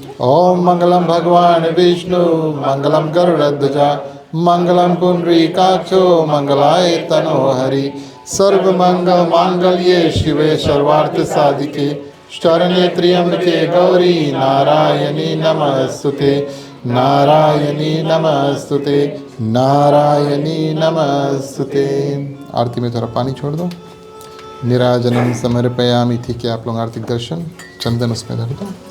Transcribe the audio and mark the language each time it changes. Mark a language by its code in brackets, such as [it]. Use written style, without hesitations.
[sa] ओम मंगलम भगवान विष्णु मंगलम गरुड़ध्वजा मंगलम पुंडरीकाक्षो मंगलाय तनोहरि। सर्वमंगल मांगल्ये शिवे सर्वार्थ साधिके शरण्ये त्र्यंबके गौरी नारायणी नमस्तुते, नारायणी नमस्तुते, नारायणी नमस्तुते। [hi] आरती में थोड़ा पानी छोड़ दो। [sa] निराजनम समर्पयामि। [hi] ठीक है, आप लोग आर्तिक दर्शन चंदन उसमें धर दो।